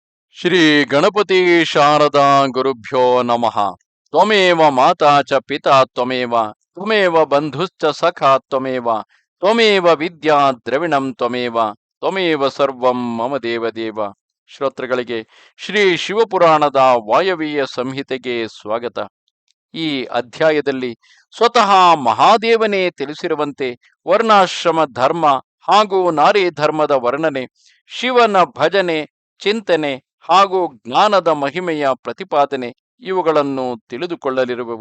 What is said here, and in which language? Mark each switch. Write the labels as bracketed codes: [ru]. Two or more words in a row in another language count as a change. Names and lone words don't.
[sa] ಶ್ರೀ ಗಣಪತಿ ಶಾರದಾ ಗುರುಭ್ಯೋ ನಮಃ. ತ್ವಮೇವ ಮಾತಾ ಚ ಪಿತಾ ತ್ವಮೇವ ತ್ವಮೇವ ಬಂಧುಶ್ಚ ಸಖಾ ತ್ವಮೇವ ತ್ವಮೇವ ವಿದ್ಯಾ ದ್ರವಿಣಂ ತ್ವಮೇವ ತ್ವಮೇವ ಸರ್ವಂ ಮಮ ದೇವದೇವ. [kn] ಶ್ರೋತೃಗಳಿಗೆ ಶ್ರೀ ಶಿವಪುರಾಣದ ವಾಯವೀಯ ಸಂಹಿತೆಗೆ ಸ್ವಾಗತ. ಈ ಅಧ್ಯಾಯದಲ್ಲಿ ಸ್ವತಃ ಮಹಾದೇವನೇ ತಿಳಿಸಿರುವಂತೆ ವರ್ಣಾಶ್ರಮ ಧರ್ಮ ಹಾಗೂ ನಾರಿ ಧರ್ಮದ ವರ್ಣನೆ, ಶಿವನ ಭಜನೆ, ಚಿಂತನೆ ಹಾಗೂ ಜ್ಞಾನದ ಮಹಿಮೆಯ ಪ್ರತಿಪಾದನೆ ಇವುಗಳನ್ನು ತಿಳಿದುಕೊಳ್ಳಲಿರುವೆವು.